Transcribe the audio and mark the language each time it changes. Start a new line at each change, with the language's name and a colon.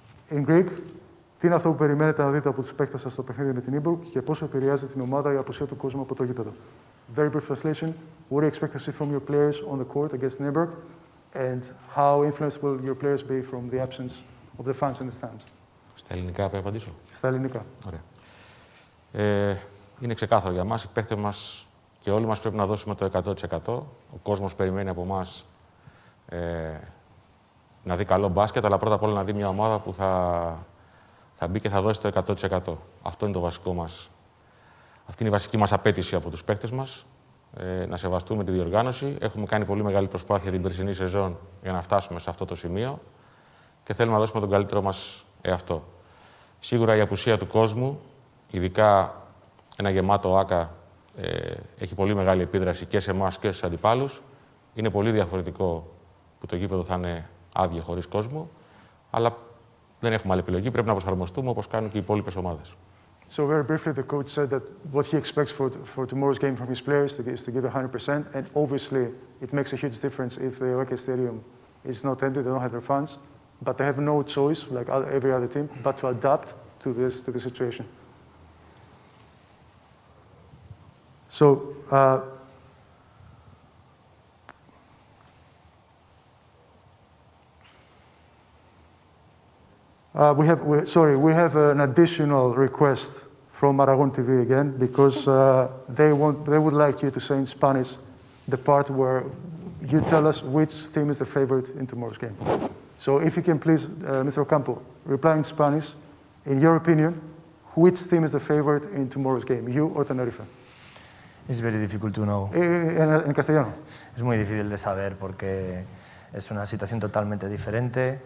English: In Greek,
Greek: τι είναι αυτό που περιμένετε να δείτε από τους παίκτες σας στο παιχνίδι με την Nymburk και πόσο επηρεάζει την ομάδα η απουσία του κόσμου από το γήπεδο.
English: Very brief translation. What do you expect to see from your players on the court against Nymburk, and how influenced will your players be from the absence of the fans in the stands?
Greek: Στα ελληνικά πρέπει να απαντήσω. Στα ελληνικά. Ωραία. Είναι ξεκάθαρο για μας. Οι παίκτες μας και όλοι μας πρέπει να δώσουμε το 100%. Ο κόσμος περιμένει από εμάς να δει καλό μπάσκετ, αλλά πρώτα απ' όλα να δει μια ομάδα που θα μπει και θα δώσει το 100%. Αυτό είναι το βασικό μας. Αυτή είναι η βασική μας απέτηση από τους παίκτες μας. Να σεβαστούμε τη διοργάνωση. Έχουμε κάνει πολύ μεγάλη προσπάθεια την περσινή σεζόν για να φτάσουμε σε αυτό το σημείο και θέλουμε να δώσουμε τον καλύτερό μας εαυτό. Σίγουρα η απουσία του κόσμου, ειδικά ένα γεμάτο ΆΚΑ, έχει πολύ μεγάλη επίδραση και σε εμάς και στους αντιπάλους. Είναι πολύ διαφορετικό που το γήπεδο θα είναι άδειο χωρίς κόσμο, αλλά δεν έχουμε άλλη επιλογή. Πρέπει να προσαρμοστούμε όπως κάνουν και οι υπόλοιπες ομάδες.
English: So very briefly, the coach said that what he expects for tomorrow's game from his players is to give 100%, and obviously it makes a huge difference if the Oeke Stadium is not empty, they don't have their fans, but they have no choice, like every other team, but to adapt to the situation. So, we have an additional request from Aragon TV again, because they would like you to say in Spanish the part where you tell us which team is the favorite in tomorrow's game. So if you can please, Mr. Ocampo, reply in Spanish, in your opinion, which team is the favorite in tomorrow's game, you or Tenerife? It's very difficult to know.
Spanish: En castellano. Es muy difícil de saber porque es una situación totalmente diferente.